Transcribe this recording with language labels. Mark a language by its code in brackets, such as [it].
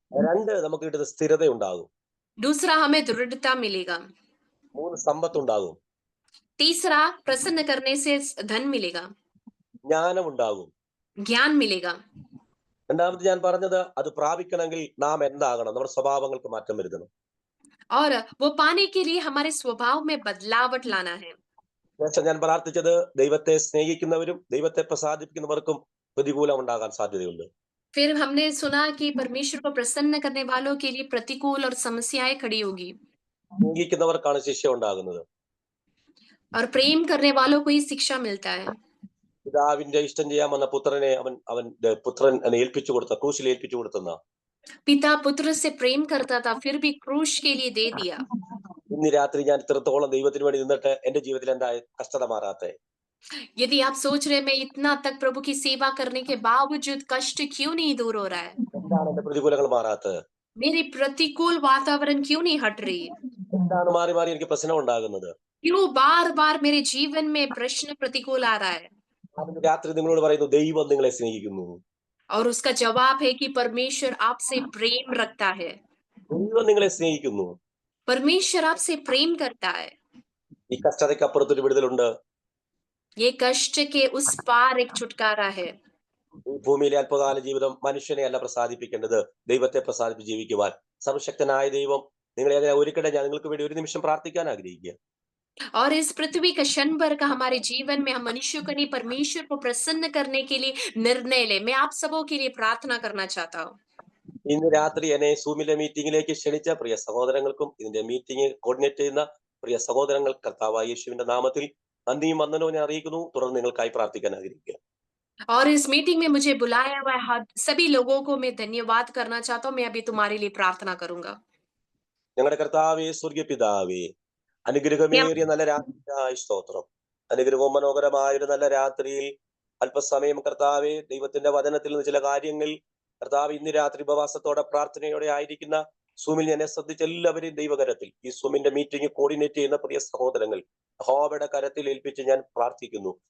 [ml] രണ്ട്, നമുക്ക് കിട്ടുന്ന സ്ഥിരത ഉണ്ടാകും. [hi] दूसरा, हमें दृढ़ता मिलेगा। [ml] മൂന്ന്, സമ്പത്ത് ഉണ്ടാകും. [hi] तीसरा, प्रसन्न करने से धन मिलेगा, [ml] ജ്ഞാനം ഉണ്ടാകും. [hi] ज्ञान मिलेगा। [ml] രണ്ടാമത് ഞാൻ പറഞ്ഞത് അത് പ്രാപിക്കണമെങ്കിൽ നാം എന്താകണം? നമ്മുടെ സ്വഭാവങ്ങൾക്ക് മാറ്റം വരുത്തണം. [hi] और वो पाने के लिए हमारे स्वभाव में बदलावट लाना है। [ml] ശേഷം ഞാൻ പ്രാർത്ഥിച്ചത് ദൈവത്തെ സ്നേഹിക്കുന്നവരും ദൈവത്തെ പ്രസാദിപ്പിക്കുന്നവർക്കും പ്രതികൂലം ഉണ്ടാകാൻ സാധ്യതയുണ്ട്. [hi] फिर हमने सुना कि परमेश्वर को प्रसन्न करने वालों के लिए प्रतिकूल और समस्याएं खड़ी होगी। [ml] സ്നേഹിക്കുന്നവർക്കാണ് ശിക്ഷ ഉണ്ടാകുന്നത്. [hi] और प्रेम करने वालों को ही शिक्षा मिलता है। [ml] പിതാവിന്റെ ഇഷ്ടം ചെയ്യാൻ വന്ന പുത്രനെ അവന്റെ പുത്രൻ ഏൽപ്പിച്ചു കൊടുത്ത, ക്രൂശിൽ ഏൽപ്പിച്ചു കൊടുത്തെന്ന. [hi] पिता पुत्र से प्रेम करता था, फिर भी क्रूश के लिए दे दिया। [ml] ഇന്ന് രാത്രി ഞാൻ ഇത്രത്തോളം ദൈവത്തിന് വേണ്ടി നിന്നിട്ട് എന്റെ ജീവിതത്തിൽ എന്താ കഷ്ടത മാറാത്തെ? [hi] यदि आप सोच रहे मैं इतना तक प्रभु की सेवा करने के बावजूद कष्ट क्यों नहीं दूर हो रहा है, [ml] എന്താണ് എന്റെ പ്രതികൂലങ്ങൾ മാറാത്തത്? [hi] मेरी प्रतिकूल वातावरण क्यों नहीं हट रही, [ml] എന്താണ് മാറി മാറി എനിക്ക് പ്രശ്നം ഉണ്ടാകുന്നത്? [hi] क्यों बार बार मेरे जीवन में प्रश्न प्रतिकूल आ रहा है? [ml] അതിന് രാത്രി നിങ്ങളോട് പറയുന്നു, ദൈവം നിങ്ങളെ സ്നേഹിക്കുന്നു. [hi] और उसका जवाब है कि परमेश्वर आपसे प्रेम रखता है। [ml] ദൈവം നിങ്ങളെ സ്നേഹിക്കുന്നു. [hi] परमेश्वर आपसे प्रेम करता है। [ml] ഈ കഷ്ടതയ്ക്ക് അപ്പുറത്തൊരു വിടുതലുണ്ട്. [hi] ये कष्ट के उस पार एक छुटकारा है। [ml] ഈ ഭൂമിയിലെ അല്പകാല ജീവിതം മനുഷ്യനെ അല്ല പ്രസാദിപ്പിക്കേണ്ടത്, ദൈവത്തെ പ്രസാദിപ്പിച്ച് ജീവിക്കുവാൻ സർവശക്തനായ ദൈവം നിങ്ങളെ അതിനെ ഒരുക്കട്ടെ. ഞാൻ നിങ്ങൾക്ക് വേണ്ടി ഒരു നിമിഷം പ്രാർത്ഥിക്കാൻ ആഗ്രഹിക്കുക. [hi] और इस पृथ्वी का क्षण भर का हमारे जीवन में हम मनुष्यों को नहीं, परमेश्वर को प्रसन्न करने के लिए निर्णय ले। मैं आप सबों के लिए प्रार्थना करना चाहता हूँ। [ml] ഇന്ന് രാത്രി എന്നെ സൂമിലെ മീറ്റിംഗിലേക്ക് ക്ഷണിച്ച പ്രിയ സഹോദരങ്ങൾക്കും ഇതിന്റെ മീറ്റിംഗ് കോർഡിനേറ്റ് ചെയ്യുന്ന പ്രിയ സഹോദരങ്ങൾ കർത്താവായ യേശുവിന്റെ നാമത്തിൽ നന്ദിയും വന്ദനവും ഞാൻ അറിയിക്കുന്നു. തുടർന്ന് നിങ്ങൾക്കായി പ്രാർത്ഥിക്കാൻ ആഗ്രഹിക്കുക. [hi] और इस मीटिंग में मुझे बुलाया हुआ सभी लोगों को मैं धन्यवाद करना चाहता हूँ। मैं अभी तुम्हारे लिए प्रार्थना करूंगा। [ml] ഞങ്ങളുടെ കർത്താവേ, സ്വർഗീയ പിതാവേ, അനുഗ്രഹമേറിയ നല്ല രാത്രിയായി സ്തോത്രം. അനുഗ്രഹവും മനോഹരമായ ഒരു നല്ല രാത്രിയിൽ അല്പസമയം കർത്താവെ ദൈവത്തിന്റെ വചനത്തിൽ നിന്ന് ചില കാര്യങ്ങൾ കർത്താവ് ഇന്ന് രാത്രി ഉപവാസത്തോടെ പ്രാർത്ഥനയോടെ ആയിരിക്കുന്ന സൂമിൽ എന്നെ ശ്രദ്ധിച്ച എല്ലാവരെയും ദൈവകരത്തിൽ, ഈ സൂമിന്റെ മീറ്റിംഗ് കോർഡിനേറ്റ് ചെയ്യുന്ന പ്രിയ സഹോദരങ്ങൾ യഹോവയുടെ കരത്തിൽ ഏൽപ്പിച്ച് ഞാൻ പ്രാർത്ഥിക്കുന്നു.